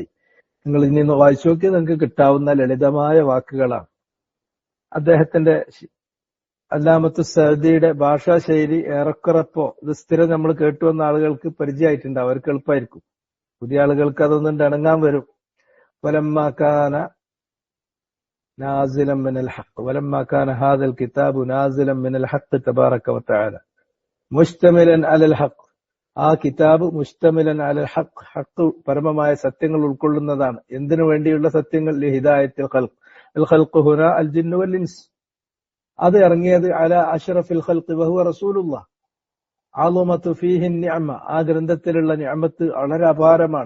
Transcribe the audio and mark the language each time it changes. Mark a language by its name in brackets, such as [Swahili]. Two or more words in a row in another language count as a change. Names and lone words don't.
[Malayalam] നിങ്ങൾ ഇനി ഒന്ന് വായിച്ചു നോക്കി, നിങ്ങൾക്ക് കിട്ടാവുന്ന ലളിതമായ വാക്കുകളാണ്. അദ്ദേഹത്തിന്റെ അല്ലാമത്തു സഅദിയുടെ ഭാഷാ ശൈലി ഏറെക്കുറപ്പോ ഇത് സ്ഥിരം നമ്മൾ കേട്ടുവന്ന ആളുകൾക്ക് പരിചയമായിട്ടുണ്ട്, അവർക്ക് എളുപ്പമായിരിക്കും. പുതിയ ആളുകൾക്ക് അതൊന്നും ഇണങ്ങാൻ വരും. [Arabic] വലമ്മാകാന نازلا من الحق ولما كان هذا الكتاب نازلا من الحق تبارك وتعالى مشتملا على الحق, [Malayalam] ആ കിതാബ് [Arabic] مشتملا على الحق, [Malayalam] ഹഖ് പരമമായ സത്യങ്ങൾ ഉൾക്കൊള്ളുന്നതാണ്. എന്തിനു വേണ്ടിയുള്ള സത്യങ്ങൾ? [Arabic] لهداية الخلق، الخلق هنا الجن والإنس. [Malayalam] അത് ഇറങ്ങിയത് [Arabic] على أشرف الخلق وهو رسول الله. عظمت فيه نعمة, [Malayalam] ആ ഗ്രന്ഥത്തിലുള്ള നിഅമത്ത് വളരെ അപാരമാണ്.